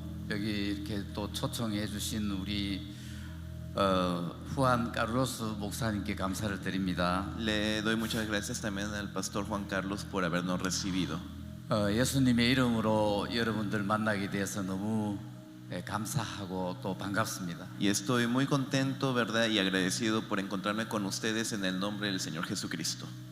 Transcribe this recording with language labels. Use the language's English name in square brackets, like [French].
[Korean] 여기 이렇게 또 초청해 주신 우리 후안 카르로스 목사님께 감사를 드립니다. [Spanish] Le doy muchas gracias también al pastor Juan Carlos por habernos recibido. [Korean] 예수님의 이름으로 여러분들 만나게 돼서 너무 감사하고 또 반갑습니다. [Spanish] Y estoy muy contento, ¿verdad? Y agradecido por encontrarme con ustedes en el nombre del Señor Jesucristo.